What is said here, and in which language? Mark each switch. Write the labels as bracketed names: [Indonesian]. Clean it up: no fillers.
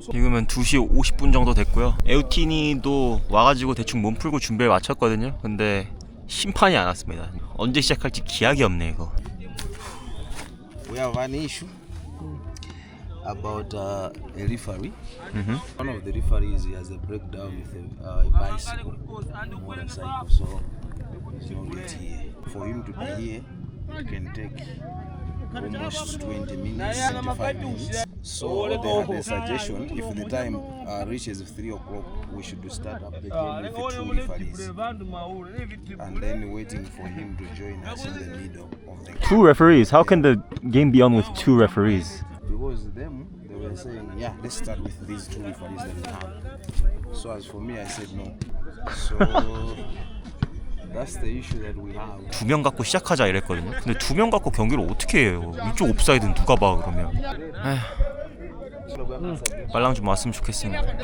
[Korean] 지금은 2시 50분 정도 됐고요. 에우티니도 와가지고 대충 몸 풀고 준비를 마쳤거든요. 근데 심판이 안 왔습니다. 언제 시작할지 기약이 없네 이거. [English] We have an issue about a referee. One of the referees has a breakdown with a bicycle, motorcycle, so he's not yet here. For him to be here, it can take almost 20 minutes, 25 minutes. So they had a suggestion, if the time reaches 3 o'clock, we should start up the game with the 2 referees. And then waiting for him to join us in the middle of the game. 2 referees? How can the game be on with 2 referees? Because they were saying, yeah, let's start with these 2 referees that we have. So as for me, I said no. So that's the issue that we have. [Korean] 2명 갖고 시작하자 이랬거든요. 근데 2명 갖고 경기를 어떻게 해요? 이쪽 옵사이드는 누가 봐 그러면. 빨랑 좀 왔으면 좋겠습니다.